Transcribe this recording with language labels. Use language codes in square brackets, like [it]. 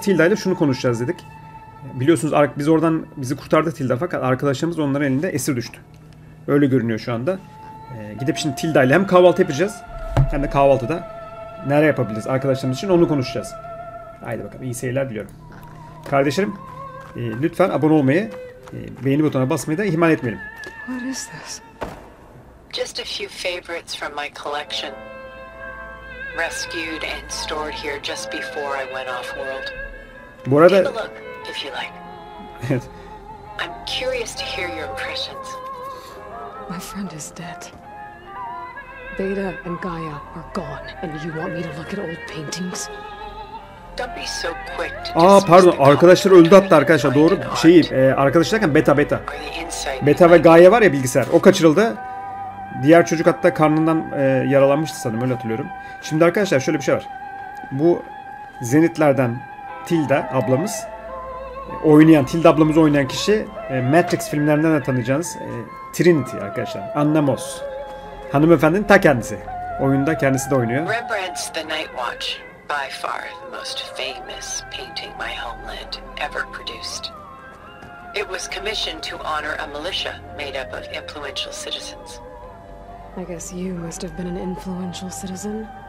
[tr] Tilda ile şunu konuşacağız dedik. Biliyorsunuz biz oradan bizi kurtardı Tilda fakat arkadaşlarımız onların elinde esir düştü. Öyle görünüyor şu anda. Gidip şimdi Tilda ile hem kahvaltı yapacağız hem de kahvaltıda nereye yapabiliriz arkadaşlarımız için onu konuşacağız. Haydi bakalım iyi seyirler diliyorum. Kardeşlerim lütfen abone olmayı, beğeni butonuna basmayı da ihmal etmeyelim. [en] What is this? Just a few favorites from my collection. Rescued and stored here just before I went off-world. [tr] Bu arada... [en] Take a look, if you like. [tr] Evet. [en] I'm curious to hear your impressions. My friend is dead. Beta and Gaia are gone, and you want me to look at old paintings? Don't be so quick to [tr] Pardon, arkadaşlar öldü hatta arkadaşlar, doğru. Arkadaşlar derken beta. Beta ve Gaia var ya, bilgisayar. O kaçırıldı. Diğer çocuk hatta karnından yaralanmıştı sanırım, öyle hatırlıyorum. Şimdi arkadaşlar şöyle bir şey var. Bu Zenitlerden Tilda ablamız Tilda ablamızı oynayan kişi Matrix filmlerinden de tanıyacağınız Trinity arkadaşlar. Anna Moss. Hanımefendinin ta kendisi. Oyunda kendisi de oynuyor. [en] Rembrandt's The Night Watch, by far the most famous painting my homeland ever produced. It was commissioned to honor a militia made up of influential citizens. I guess you must have been an influential citizen.